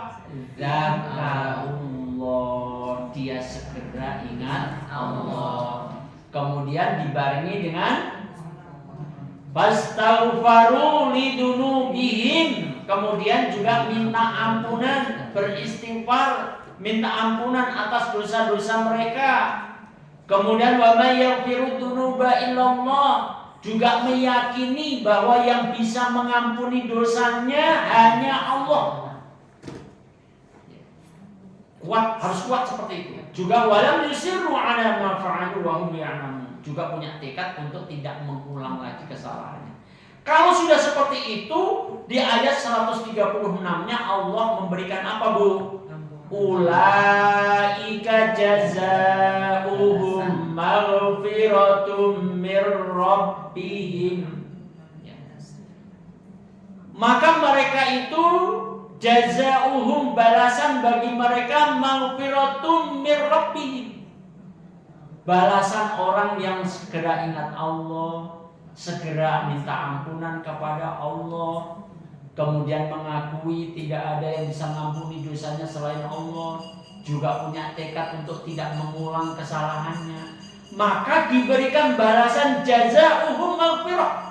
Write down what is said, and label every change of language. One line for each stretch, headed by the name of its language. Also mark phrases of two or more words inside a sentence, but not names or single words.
Indonesian: Zakarullah, dia segera ingat Allah. Kemudian dibarengi dengan
Arabic: فاستغفروا لذنوبهم,
Indonesian: kemudian juga minta ampunan, beristighfar, minta ampunan atas dosa-dosa mereka.
Arabic: Kemudian ومن يغفر الذنوب إلا الله,
Indonesian: juga meyakini bahwa yang bisa mengampuni dosanya hanya Allah. Harus kuat seperti itu.
Arabic: Juga ولم يصروا على ما فعلوا وهم يعلمون,
Indonesian: juga punya tekad untuk tidak mengulang lagi kesalahannya. Kalau sudah seperti itu, di ayat 136-nya Allah memberikan apa, Bu?
Arabic: أولئك جزاؤهم مغفرة من ربهم.
Indonesian: Maka mereka itu jazaa'uhum, balasan bagi mereka,
Arabic: مغفرة من ربهم,
Indonesian: balasan orang yang segera ingat Allah, segera minta ampunan kepada Allah, kemudian mengakui tidak ada yang bisa mengampuni dosanya selain Allah, juga punya tekad untuk tidak mengulang kesalahannya, maka diberikan balasan
Arabic: جزاؤهم مغفرة.